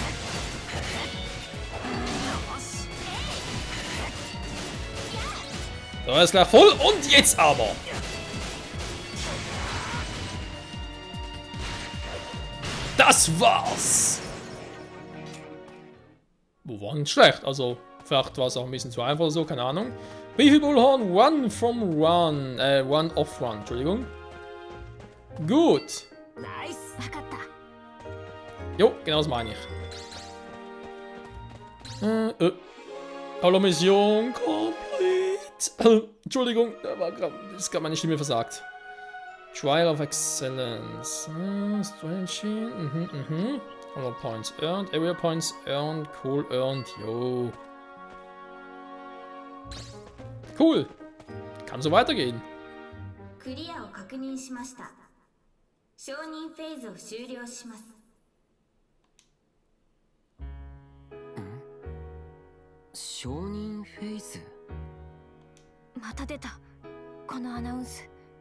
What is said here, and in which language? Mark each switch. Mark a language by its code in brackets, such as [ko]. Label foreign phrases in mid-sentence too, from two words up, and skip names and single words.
[de] So, er ist gleich voll und jetzt aber! Das war's! Wo war nicht schlecht, also vielleicht war es auch ein bisschen zu einfach oder so, keine Ahnung. Wie viel Bullhorn? [en] One off run, [de] Entschuldigung. Gut. [ja] 分かった。 [de] Jo, genau das meine ich. [en] Hallo Mission complete. [de] Entschuldigung, das ist gerade meine Stimme versagt. [en] Trial of Excellence. Strange. 100 Points earned. Area Points earned. Cool earned. [de] Jo. Cool. Kann so weitergehen. [ja] クリアを確認しました。承認フェーズを終了します。承認フェイズ。また出たこのアナウンス。